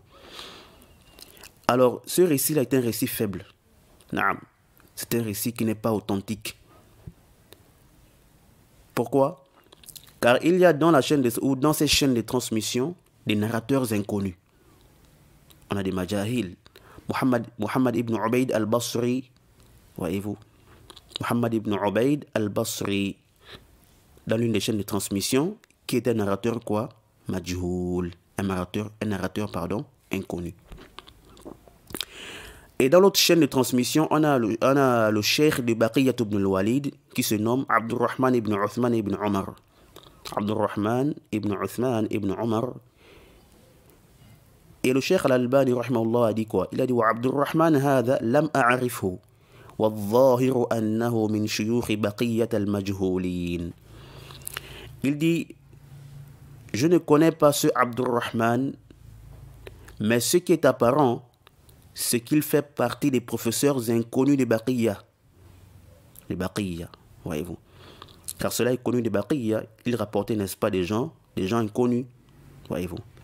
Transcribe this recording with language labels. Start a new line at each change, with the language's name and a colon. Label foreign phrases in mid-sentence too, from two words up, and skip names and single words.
French: Alors, ce récit-là est un récit faible. Naam. C'est un récit qui n'est pas authentique. Pourquoi? Car il y a dans ces chaînes de transmission des narrateurs inconnus. On a des majahil. Muhammad ibn Ubayd al-Basri, voyez-vous. Muhammad ibn Ubayd al-Basri. dans l'une des chaînes de transmission qui est un narrateur quoi? Majhoul. Un narrateur, inconnu. Et dans l'autre chaîne de transmission, on a le cheikh de Baqiyat ibn al-Walid qui se nomme Abdurrahman ibn Uthman ibn Omar. Abdurrahman ibn Uthman ibn Omar. Et le cheikh al-Albani rahimahullah a dit quoi? Il a dit
Arabic: وعبد الرحمن هذا لم أعرفه والظاهر أنه من شيوخ بقية المجهولين.
French: Il dit je ne connais pas ce Abdurrahman, mais ce qui est apparent, c'est qu'il fait partie des professeurs inconnus de Baqiyya. Les Baqiyya, voyez-vous. Car cela est connu de Baqiyya, il rapportait, n'est-ce pas, des gens inconnus, voyez-vous.